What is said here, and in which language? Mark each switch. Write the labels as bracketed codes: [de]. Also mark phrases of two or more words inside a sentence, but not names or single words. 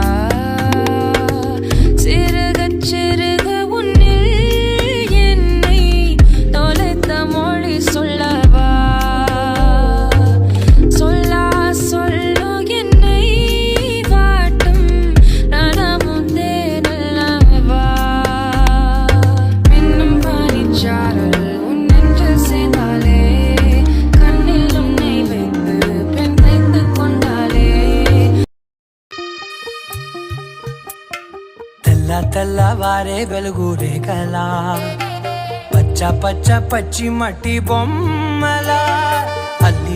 [ta] சிறுக சிறுக உன்னில் என்னை தொலைத்த மொழி சொல்லவா சொல்லா சொல்லு என்னை வாட்டும் நனமுந்தே நல்லவா மின்னும் பனிச்சாரல் [te] తెల్లవారే వెలుగు రేఖలా పచ్చ పచ్చ పచ్చి మట్టి బొమ్మలా అల్లి